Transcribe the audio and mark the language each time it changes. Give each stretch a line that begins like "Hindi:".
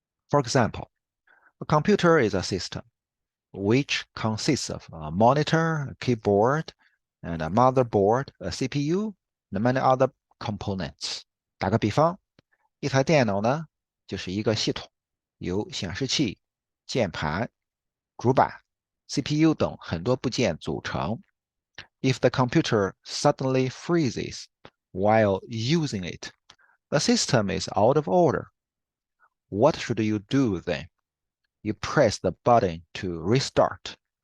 English: For example, a computer is a system which consists of a monitor, a keyboard, and a motherboard, a CPU, and many other components.
Chinese: 打个比方，一台电脑呢，就是一个系统，由显示器、键盘、主板、CPU 等很多部件组成。
English: If the computer suddenly freezes while using it, the system is out of order. What should you do then? You press the button to restart.